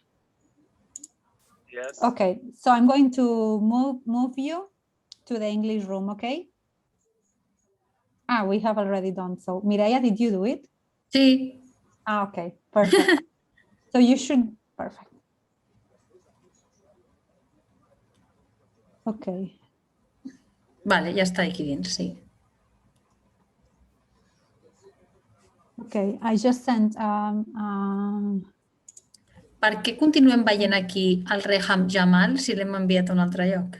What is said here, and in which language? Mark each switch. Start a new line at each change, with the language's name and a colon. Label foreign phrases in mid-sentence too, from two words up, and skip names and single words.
English: Yes. Okay. So I'm going to move you to the English room. Okay. Ah, we have already done so. Mireia, did you do it?
Catalan: Sí.
English: Ah, okay. Perfect. So you should. Perfect. Okay.
Catalan: Vale, ja està aquí dins, sí.
English: Okay, I just sent...
Catalan: Per què continuem veient aquí el Reham Jamal si l'hem enviat a un altre lloc?